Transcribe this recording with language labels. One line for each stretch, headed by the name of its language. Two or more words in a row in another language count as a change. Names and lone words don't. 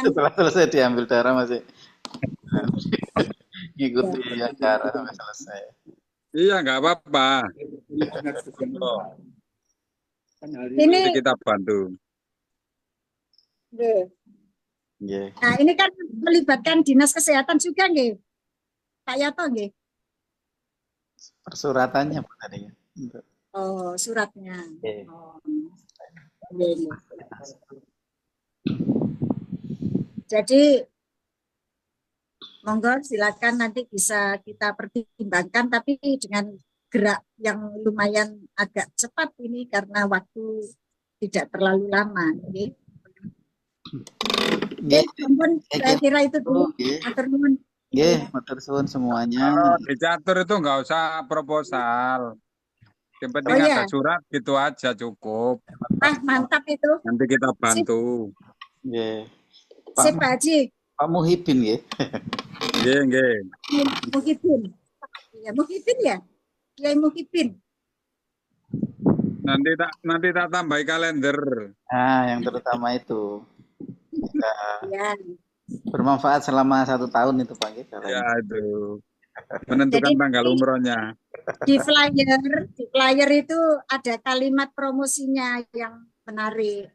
Indonesian: Setelah selesai diambil darah masih ngikuti acara sampai selesai. Iya, nggak apa-apa. Ini kita bantu. Nggih. Nggih. Nah, ini kan melibatkan Dinas Kesehatan juga nggih. Pak Yato nggih. Persuratannya Pak tadi ya. Oh, suratnya. Nggih. Oh. Nggih. Jadi monggo silakan nanti bisa kita pertimbangkan, tapi dengan gerak yang lumayan agak cepat ini karena waktu tidak terlalu lama. Nggih. Nggih. Ampun, saya kira itu dulu. Nggih.
Javanese: Matur nuwun. Nggih, matur suwun semuanya.
Indonesian: Kalau dicatur itu nggak usah proposal. Yang penting Oh, iya. ada surat gitu aja cukup. Ah, mantap itu. Nanti kita bantu. Nggih. Sip, Pak Haji. Pak Muhibin nggih. Nggih, nggih. Muhibin. Ya, Muhibin ya? Kiai Muhibin. Nanti tak tambahi kalender. Nah, yang terutama itu. Bisa Ya. bermanfaat selama 1 tahun itu Pak kita. Ya itu. Menentukan Jadi, tanggal umrohnya. Di flyer itu ada kalimat promosinya yang menarik.